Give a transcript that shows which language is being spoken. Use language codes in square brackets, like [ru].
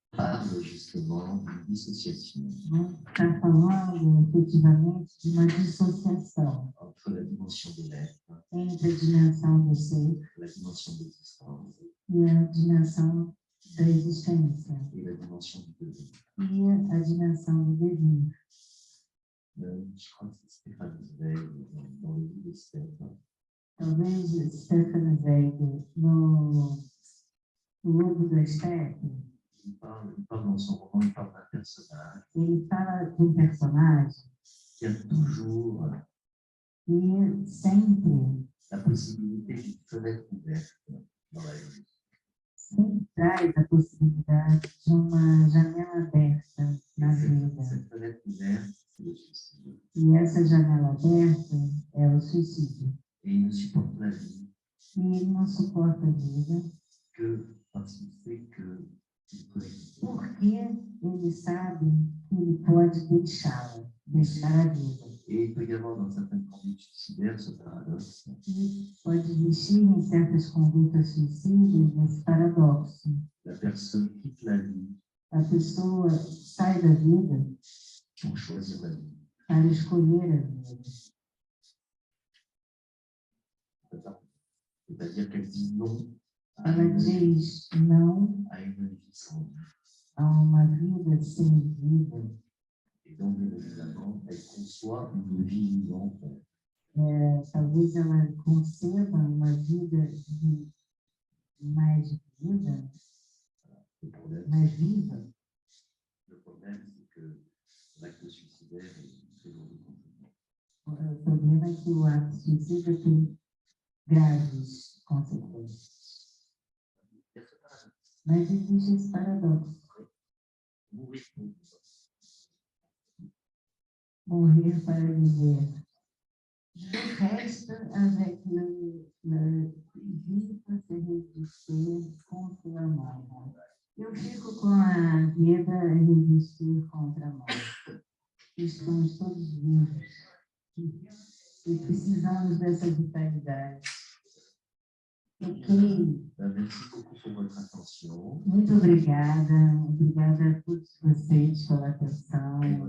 [fr] parlent justement d'une dissociation [pt] está falando efetivamente de uma dissociação [fr] entre la dimension de l'être, [pt] entre a dimensão do ser [fr] la dimension de l'existence [pt] e a dimensão da existência [fr] et la dimension du devenir. [pt] e a dimensão do dever. [fr] Je crois que c'est Stéphane Zweig dans le livre de Stéphane. [pt] Talvez Stefan Zweig, no Lobo da Steppe, [fr] Il parle dans son roman, il parle d'un personnage [pt] ele fala de um personagem [fr] qui a toujours [pt] que sempre [fr] la possibilité d'une fenêtre ouverte dans la vie. [pt] sempre traz a possibilidade de uma janela aberta na vida. [fr] Cette fenêtre ouverte, c'est le suicide. [pt] E essa janela aberta é o suicídio. [fr] Et il ne supporte la vie [pt] E ele não suporta a vida [fr] que parce qu'il sait qu'il peut exister. [pt] porque ele sabe que ele pode deixá-la, deixar a vida. [fr] Et il peut y avoir dans certaines conduites suicidaires ce paradoxe [pt] E pode existir em certas condutas suicidas esse paradoxo. [fr] la personne quitte la vie [pt] a pessoa sai da vida [fr] pour choisir la vie. [pt] para escolher a vida. [fr] C'est-à-dire qu'elle dit non à [pt] Ela [fr] une vie [pt] diz não [fr] sans vie. [pt] a uma vida sem vida. [fr] Et donc, bien évidemment, elle conçoit une vie vivante. [pt] Talvez ela conceba uma vida mais vida, mais viva. [fr] Le problème, c'est que l'acte suicidaire est très lourd de conséquences. [pt] O problema é que o ato suicida tem graves consequências. Mas existe esse paradoxo. [fr] Mourir pour vivre. [pt] Morrer para viver. [fr] Le reste avec la vie peut se résister contre [pt] a morte. Eu fico com a vida a resistir contra a morte. Estamos todos vivos e precisamos dessa vitalidade. Ok. [fr] Merci beaucoup pour votre attention. [pt] Muito obrigada. Obrigada a todos vocês pela atenção.